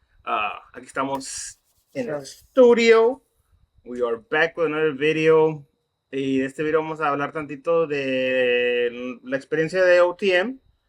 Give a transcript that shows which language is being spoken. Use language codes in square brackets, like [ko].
[es] Aquí estamos en el estudio. [en] We are back with another video. [es] Y en este video vamos a hablar tantito de la experiencia de OTM.